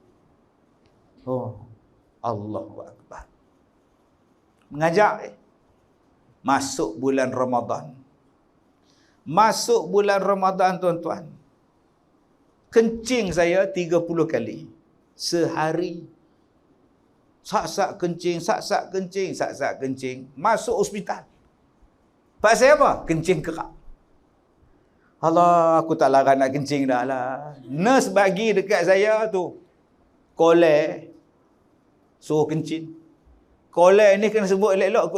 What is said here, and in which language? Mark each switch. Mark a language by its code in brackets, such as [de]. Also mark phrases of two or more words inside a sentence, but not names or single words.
[ar] الله أكبر. [ms] Mengajak masuk bulan Ramadan. Masuk bulan Ramadan tuan-tuan. Kencing saya 30 kali. Sehari. Sak-sak kencing, sak-sak kencing, sak-sak kencing. Masuk hospital. Pasal apa? Kencing kerak. Allah, aku tak larang nak kencing dah lah. Nurse bagi dekat saya tu. Kolek. Suruh kencing. Kolek ni kena sebut elok-elok.